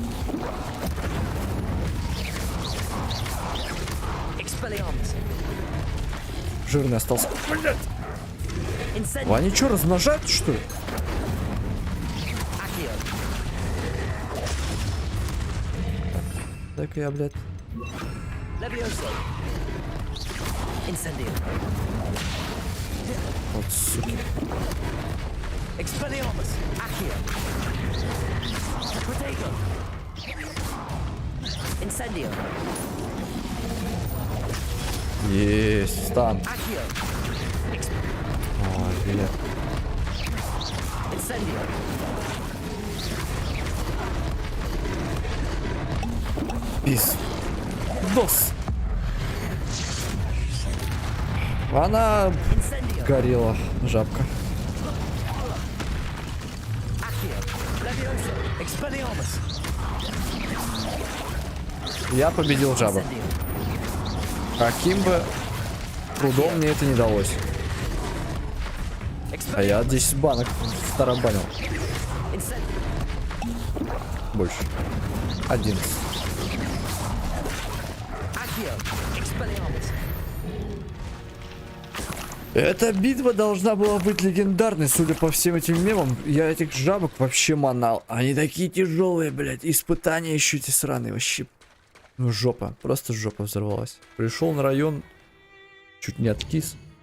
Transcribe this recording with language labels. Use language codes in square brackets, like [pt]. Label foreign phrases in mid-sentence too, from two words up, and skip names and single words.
[ru] Expelliarmus. Жирный остался. Блядь. Incendio. Они что, размножают, что ли? Accio. Так я, блядь. Levioso. Incendio. Вот, суки. Expelliarmus. Accio. Potato. Incendio. Есть, стан. Accio. Ой, блядь. Incendio. Пис. Дос. Она Incendio. горела, жабка. Accio. Levioso. Expelliarmus. Я победил жабу. Incendio. Каким бы трудом мне это не далось. А я 10 банок старобанил. Incendio. Больше. 11. Accio. Expelliarmus. Эта битва должна была быть легендарной, судя по всем этим мемам. Я этих жабок вообще манал. Они такие тяжелые, блядь. Испытания еще эти сраные вообще. Ну жопа, просто жопа взорвалась. Пришел на район, чуть не откис.